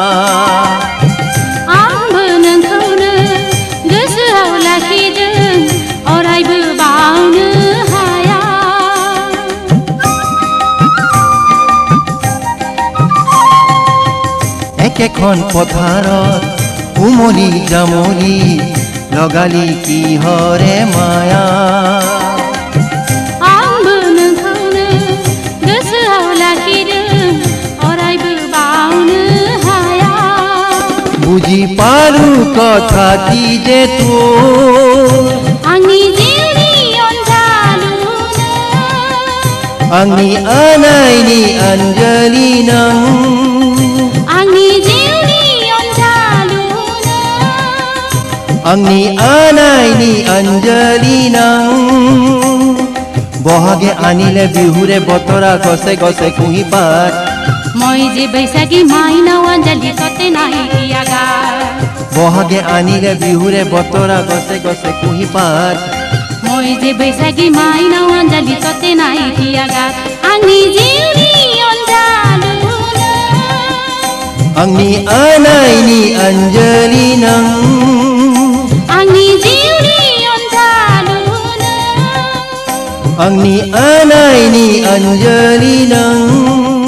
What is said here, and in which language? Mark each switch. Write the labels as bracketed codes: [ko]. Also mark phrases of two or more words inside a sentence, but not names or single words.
[brx] आंबो नोंखौनो गोसोआव लाखिदों अरायबो बावनो हाया [as] একেখন পথাৰত উমলি জামুলি লগালি কিহৰে মায়া [brx] आंबो नोंखौनो गोसोआव लाखिदों अरायबो बावनो हाया [as] বুজি পালো কথাটি যে তোৰ [brx] आंनि जिउनि अनजालु आंनि आनायनि आन्जालि नों आंनि जिउनि अनजालु आंनि आनायनि आन्जालि नों [as] বহাগে আনিলে বিহুৰে বতৰা গছে গছে কুঁহি পাত মই যে বৈশাখী মাইনাও আঞ্জালি তাতে নাই দিয়া গাত বহাগে আনিলে বিহুৰে বতৰা গছে গছে কুঁহি পাত মই যে বৈশাখী মাইনাও আঞ্জালি তাতে নাই দিয়া গাত [brx] आंनि जिउनि अनजालु आंनि आनायनि आन्जालि नों आंनि जिउनि अनजालु आंनि आनायनि आन्जालि नों